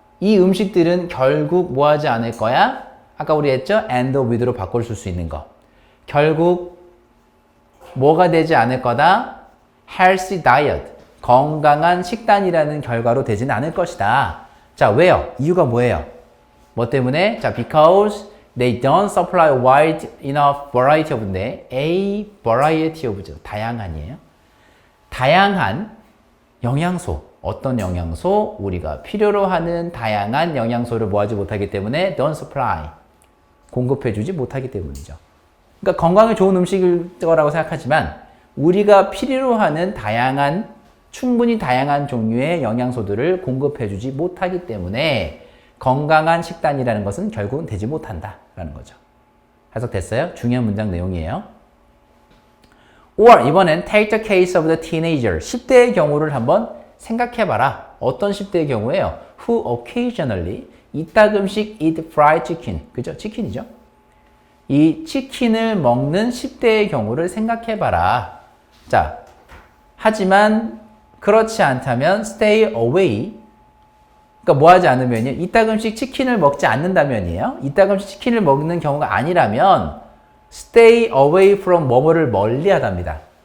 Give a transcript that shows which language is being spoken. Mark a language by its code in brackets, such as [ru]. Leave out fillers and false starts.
[ko] 이 음식들은 결국 뭐 하지 않을 거야? 아까 우리 했죠? and with로 바꿔 쓸 수 있는 거. 결국 뭐가 되지 않을 거다? [en] healthy diet. [ko] 건강한 식단이라는 결과로 되지는 않을 것이다. 자, 왜요? 이유가 뭐예요? 뭐 때문에? [en] 자, because they don't supply wide enough variety of인데 a variety of죠. [ko] 다양한이에요. 다양한 영양소. 어떤 영양소? 우리가 필요로 하는 다양한 영양소를 뭐하지 못하기 때문에 [en] don't supply. [ko] 공급해주지 못하기 때문이죠. 그러니까 건강에 좋은 음식일 거라고 생각하지만 우리가 필요로 하는 충분히 다양한 종류의 영양소들을 공급해주지 못하기 때문에 건강한 식단이라는 것은 결국은 되지 못한다라는 거죠. 해석됐어요? 중요한 문장 내용이에요. [en] or [ko] 이번엔 [en] take the case of the teenager. [ko] 10대의 경우를 한번 생각해봐라. 어떤 10대의 경우예요? [en] who occasionally [ko] 이따금씩 [en] eat fried chicken. [ko] 그죠? 치킨이죠? 이 치킨을 먹는 10대의 경우를 생각해봐라. 자, 하지만 그렇지 않다면 [en] stay away. [ko] 그러니까 뭐 하지 않으면요. 이따금씩 치킨을 먹지 않는다면이에요. 이따금씩 치킨을 먹는 경우가 아니라면 [en] stay away from [ko] 뭐뭐를 멀리하답니다.